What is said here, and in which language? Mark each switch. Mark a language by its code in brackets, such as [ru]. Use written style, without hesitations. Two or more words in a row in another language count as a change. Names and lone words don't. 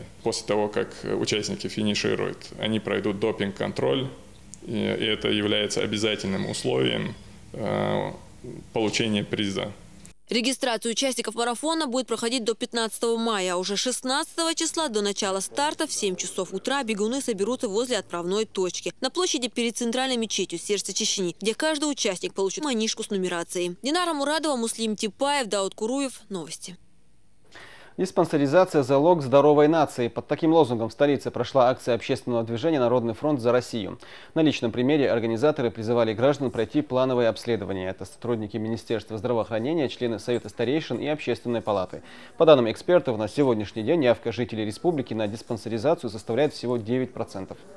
[ru] После того, как участники финишируют, они пройдут допинг-контроль, и это является обязательным условием получения приза. Регистрация участников марафона будет проходить до 15 мая, а уже 16 числа до начала старта в 7 часов утра бегуны соберутся возле отправной точки на площади перед центральной мечетью сердца Чечни, где каждый участник получит манишку с нумерацией. Динара Мурадова, Муслим Типаев, Дауд Куруев. Новости. Диспансеризация – залог здоровой нации. Под таким лозунгом в столице прошла акция общественного движения «Народный фронт за Россию». На личном примере организаторы призывали граждан пройти плановое обследование. Это сотрудники Министерства здравоохранения, члены Совета старейшин и Общественной палаты. По данным экспертов, на сегодняшний день явка жителей республики на диспансеризацию составляет всего 9%.